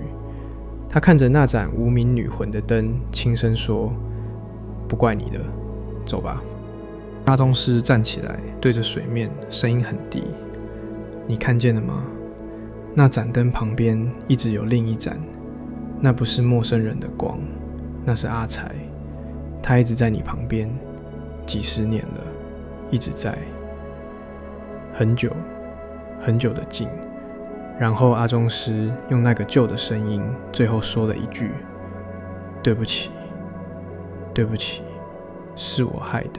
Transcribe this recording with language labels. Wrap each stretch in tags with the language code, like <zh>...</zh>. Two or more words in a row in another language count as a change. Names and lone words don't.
<zh>他看着那盞無名女魂的燈，輕聲說：“不怪你的，走吧。” 阿宗師站起來，對着水面，聲音很低：“你看見了嗎？那盞燈旁邊一直有另一盞，那不是陌生人的光，那是阿財，他一直在你旁邊，幾十年了，一直在，很久很久的靜。” 然後阿宗師用那個舊的聲音，最後說了一句：“對不起，對不起，是我害的。”</zh>